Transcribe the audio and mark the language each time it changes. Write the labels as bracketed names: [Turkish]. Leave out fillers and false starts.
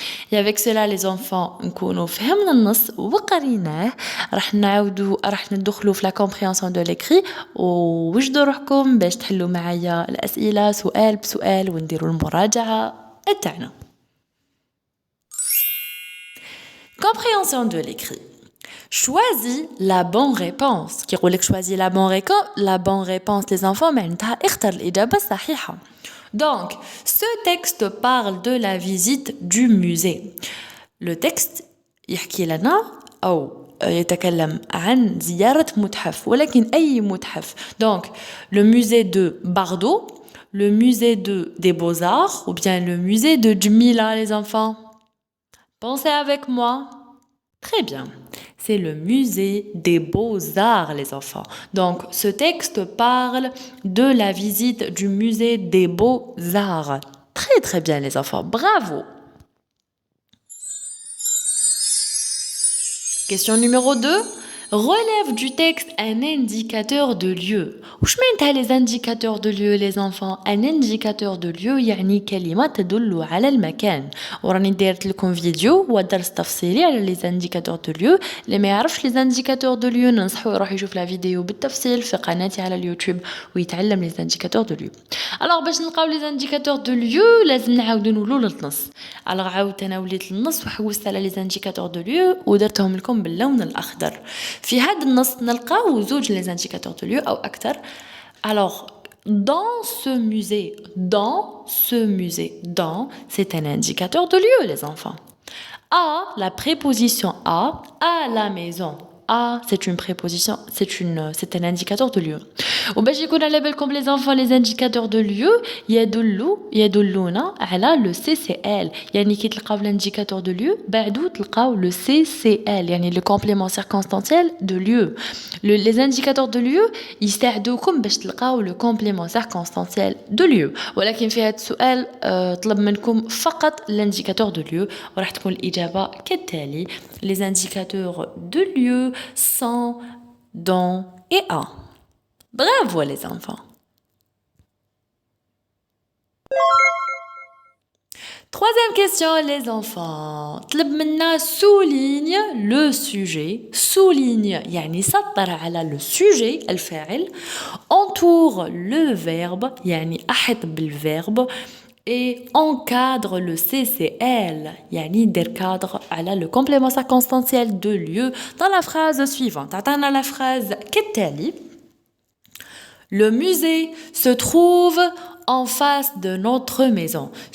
[French] Et avec cela les enfants [Arabic] نكونوا فهمنا النص وقريناه. راح ندخلوا في [French] la compréhension de l'écrit [Arabic] ووجدوا روحكم باش تحلوا معايا الأسئلة سؤال بسؤال ونديروا المراجعة تاعنا. [French] Compréhension de l'écrit. Choisis la bonne réponse. [Arabic] كي يقولك [French] choisis la bonne réponse les enfants [Arabic] معناتها اختر الإجابة الصحيحة. [French] Donc, ce texte parle de la visite du musée. Le texte [Arabic] يحكي لنا أو يتكلم عن زيارة متحف ولكن أي متحف. [French] Donc, le musée de Bordeaux, le musée des Beaux-Arts ou bien le musée de Djmila les enfants. Pensez avec moi. Très bien. C'est le musée des Beaux-Arts, les enfants. Donc, ce texte parle de la visite du musée des Beaux-Arts. Très bien, les enfants. Bravo. Question numéro 2. relève du texte un indicateur de lieu. [Arabic] وش معناتها [French] les indicateurs de lieu les enfants? Un indicateur de lieu [Arabic] يعني كلمة تدل على المكان. وراني دايرت لكم فيديو ودرس تفصيلي على [French] les indicateurs de lieu. [Arabic] اللي ما يعرفش [French] les indicateurs de lieu [Arabic] ننصحو يروح يشوف لا فيديو بالتفصيل في قناتي على اليوتيوب ويتعلم les indicateurs de lieu. alors باش نلقاو [French] les indicateurs de lieu [Arabic] لازم نعاودو نولو للنص. alors عاودت انا وليت للنص وحوست على [French] les indicateurs de lieu [Arabic] ودرتهم لكم باللون الاخضر. في هذا النص نلقاو زوج [French] les indicateurs de lieu [Arabic] أو أكثر. [French] Alors, dans ce musée, dans, c'est un indicateur de lieu, les enfants. La préposition à la maison. C'est une préposition, c'est un indicateur de lieu. [Arabic] وباش يكون على بالكم [French] les enfants les indicateurs de lieu [Arabic] يدلونا على [French] le CCL [Arabic] يعني كي تلقاو [French] l'indicateur de lieu [Arabic] بعدو تلقاو [French] le CCL يعني le complément circonstanciel de lieu. les indicateurs de lieu [Arabic] يساعدوكم باش تلقاو [French] le complément circonstanciel de lieu [Arabic] ولكن في هذا السؤال طلب منكم فقط [French] l'indicateur de lieu [Arabic] وراح تكون الإجابة كالتالي. [French] les indicateurs de lieu sont dans et à. Bravo les enfants. Troisième question les enfants. [Arabic] طلب منا [French] souligne le sujet. [Arabic] Souligne يعني سطر على [French] le sujet [Arabic] الفاعل. [French] Entoure le verbe [Arabic] يعني أحط بالverbe. [French] Et encadre le CCL [Arabic] يعني دير [French] cadre على le complément circonstanciel de lieu dans la phrase suivante. [Arabic] عطانا la phrase كالتالي. [French] Le musée se trouve en face de notre maison.